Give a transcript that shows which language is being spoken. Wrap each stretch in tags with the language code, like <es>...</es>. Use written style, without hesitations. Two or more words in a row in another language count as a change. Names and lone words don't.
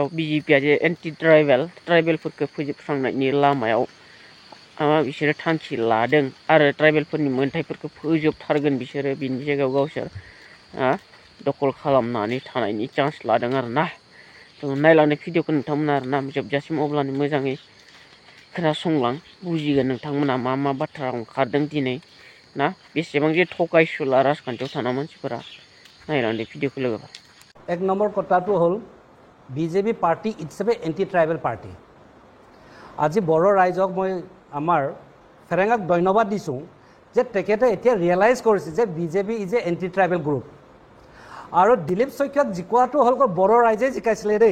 <brx>बिजेपिया जे एन्टि ट्राइबेलफोरखौ फोजोबस्रांनायनि लामायाव बिसोरो थांखि लादों आरो ट्राइबेलफोरनि मोनथायफोरखौ फोजोबथारगोन बिसोरो, बिनि जायगायाव गावसोर दखल खालामनानै थानायनि चान्स लादों आरोना। नायलांनाय भिडिअखौ नोंथांमोना आरोना जोबजासिम अब्लानो मोजाङै खोनासंलां, बुजिगोन नोंथांमोना मा बाथ्रा ओंखारदों दिनै ना बेसेबां जे थगायसुला राजखान्थियाव थाना मानसिफोरा। नायलांदो भिडिअखौ लोगोफोर।</brx> <as>एक নম্বৰ কথাটো হ'ল বিজেপি</as> <en>party itself anti tribal party.</en> <as>আজি বড়ো ৰাইজক মই আমাৰ ফেৰেঙাক ধন্যবাদ দিছোঁ যে তেখেতে এতিয়া ৰিয়েলাইজ কৰিছে যে বিজেপি</as> <en>is a anti tribal group.</en> <as>আৰু দিলীপ শইকীয়াক জিকোৱাটো হ'ল বড়ো ৰাইজে জিকাইছিলে দেই।</as>